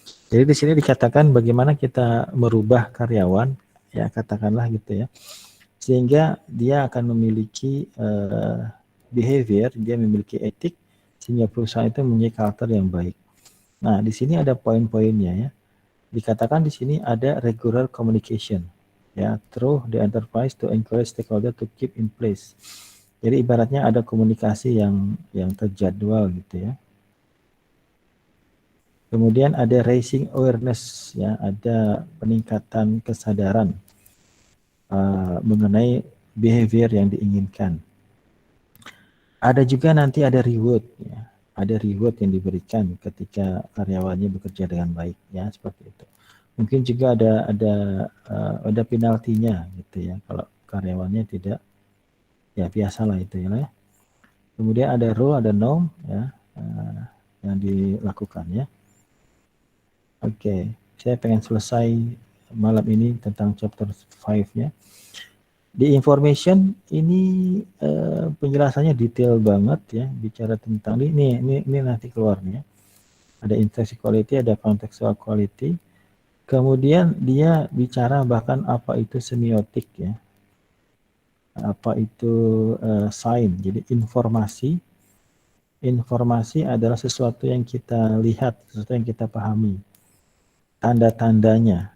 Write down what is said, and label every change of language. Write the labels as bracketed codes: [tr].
[id] Jadi di sini dikatakan bagaimana kita merubah karyawan, ya katakanlah gitu ya, sehingga dia akan memiliki behavior, dia memiliki etik, sehingga perusahaan itu mempunyai karakter yang baik. Nah, di sini ada poin-poinnya ya. Dikatakan di sini ada [en] regular communication, ya, through the enterprise to encourage stakeholder to keep in place. [id] Jadi ibaratnya ada komunikasi yang terjadwal gitu ya. Kemudian ada raising awareness, ya, ada peningkatan kesadaran mengenai behavior yang diinginkan. Ada juga nanti ada reward, ya, ada reward yang diberikan ketika karyawannya bekerja dengan baik, ya seperti itu. Mungkin juga ada penaltinya, gitu ya, kalau karyawannya tidak, ya biasalah itu ya. Kemudian ada rule, ada norm, ya, yang dilakukan ya. Oke, saya pengen selesai malam ini tentang chapter 5 ya. Di information ini penjelasannya detail banget ya, bicara tentang ini nanti keluarnya. Ada intrinsic quality, ada contextual quality. Kemudian dia bicara bahkan apa itu semiotik ya. Apa itu sign. Jadi informasi adalah sesuatu yang kita lihat, sesuatu yang kita pahami. Tanda-tandanya.